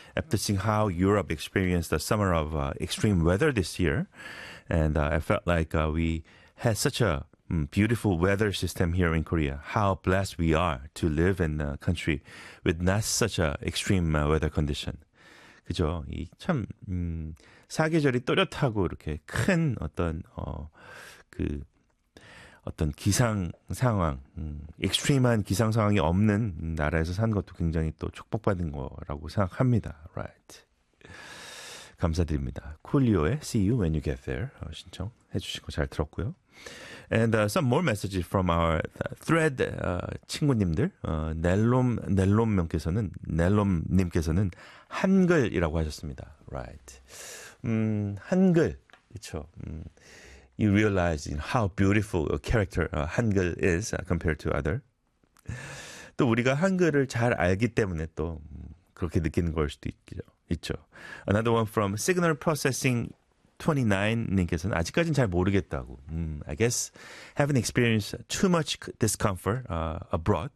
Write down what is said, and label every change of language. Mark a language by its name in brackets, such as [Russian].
[English] After seeing how Europe experienced the summer of extreme weather this year, and I felt like we had such a beautiful weather system here in Korea. How blessed we are to live in a country with not such a extreme weather condition. [Korean] 그죠? 이 참 사계절이 또렷하고 이렇게 큰 어떤 어떤 기상 상황, extreme한 기상 상황이 없는 나라에서 산 것도 굉장히 또 축복받은 거라고 생각합니다. Right. 감사드립니다. 쿨리오의 See You When You Get There 신청해 주신 거 잘 들었고요. [English] And some more messages from our thread 친구님들. [Korean] 넬롬님께서는 한글이라고 하셨습니다. Right. 한글, 그렇죠. [English] You realize how beautiful a character 한글 is compared to other. [Korean] 또 우리가 한글을 잘 알기 때문에 또 그렇게 느끼는 걸 수도 있죠. 있죠. [English] Another one from Signal Processing 29님께서는 [Korean] 아직까지는 잘 모르겠다고. [English] I guess haven't experienced too much discomfort abroad.